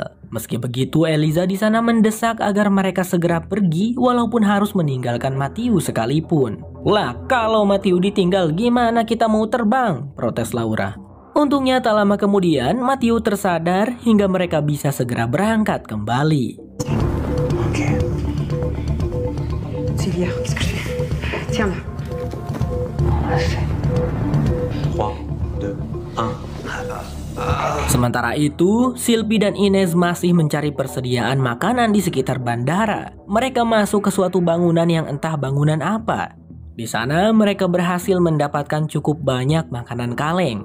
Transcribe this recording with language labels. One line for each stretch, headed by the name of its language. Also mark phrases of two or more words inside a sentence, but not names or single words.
Indonesian: Meski begitu, Eliza di sana mendesak agar mereka segera pergi walaupun harus meninggalkan Matthew sekalipun. Lah, kalau Matthew ditinggal gimana kita mau terbang? Protes Laura. Untungnya tak lama kemudian Matthew tersadar hingga mereka bisa segera berangkat kembali. Oke.
French: Sylvia, qu'est-ce que je fais? Tiens là. On l'a fait. 3, 2, 1.
Indonesian: Sementara itu, Sylvie dan Ines masih mencari persediaan makanan di sekitar bandara. Mereka masuk ke suatu bangunan yang entah bangunan apa. Di sana mereka berhasil mendapatkan cukup banyak makanan kaleng.